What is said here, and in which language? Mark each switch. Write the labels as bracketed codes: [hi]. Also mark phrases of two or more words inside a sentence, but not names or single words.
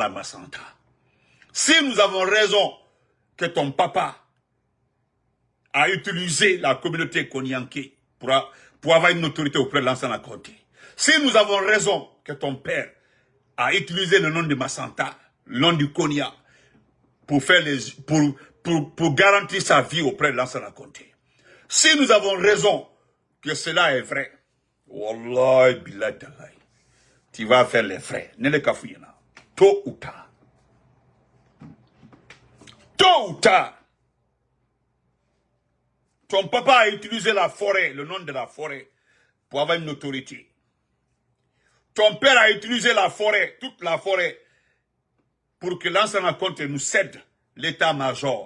[fr] à Massanta, si nous avons raison que ton papa a utilisé la communauté Konyanké pour avoir une autorité auprès de l'ancien comté, si nous avons raison que ton père a utilisé le nom de Massanta, le nom du Konya, pour garantir sa vie auprès de l'ancien comté, si nous avons raison que cela est vrai, [ar] Wallahi billahi tallahi, [fr] tu vas faire les frais. Ne le kafouyena. Tôt ou tard. Tôt ou tard. Ton papa a utilisé la forêt, le nom de la forêt, pour avoir une autorité. Ton père a utilisé la forêt, toute la forêt, pour que l'ancien comté nous cède l'état-major.